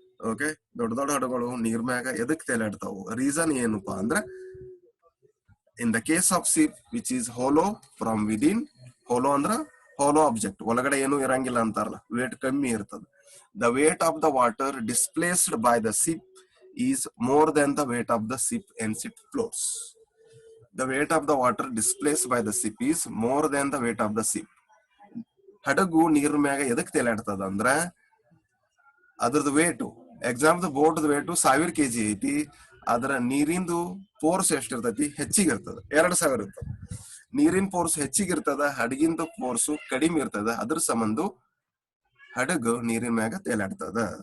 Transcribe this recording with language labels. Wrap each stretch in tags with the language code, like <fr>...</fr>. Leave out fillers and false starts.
<kn>Okay, ದೊಡ್ಡ ದೊಡ್ಡ ಹಡಗುಗಳು ನೀರ್ ಮ್ಯಾಗ ಎದಕ್ ತೇಲಾಡ್ತಾವು? ರೀಸನ್ ಏನಪ್ಪಾ ಅಂದ್ರ,</kn> <en>in the case of ship which is hollow from within,</en> <kn>ಹೋಲೋ ಅಂದ್ರ ಹೋಲೋ ಆಬ್ಜೆಕ್ಟ್, ಒಳಗಡೆ ಏನು ಇರಂಗಿಲ್ಲ ಅಂತಾರಲ್ಲ, ವೇಟ್ ಕಮ್ಮಿ ಇರ್ತದ.</kn> <en>The weight of the water displaced by the ship is more than the weight of the ship and ship floats. The weight of the water displaced by the ship is more than the weight of the ship.</en> <kn>ಹಡಗು ನೀರ್ ಮ್ಯಾಗ ಎದಕ್ ತೇಲಾಡ್ತದ ಅಂದ್ರ ಅದ್ರದ್ದು weight, example boat weight 1000 kg ಐತಿ, ಅದರ ನೀರಿಂದು force ಎಷ್ಟಿರ್ತೈತಿ, ಹೆಚ್ಚಿಗಿರ್ತದ, 2000 ಇರ್ತದ. ನೀರಿನ ಫೋರ್ಸ್ ಹೆಚ್ಚಿಗಿರ್ತದ, ಹಡಗಿಂದು ಫೋರ್ಸ್ ಕಡಿಮೆ ಇರ್ತದ, ಅದ್ರ ಸಂಬಂಧ ಹಡಗು ನೀರಿನ ಮ್ಯಾಗ ತೇಲಾಡ್ತದ.</kn>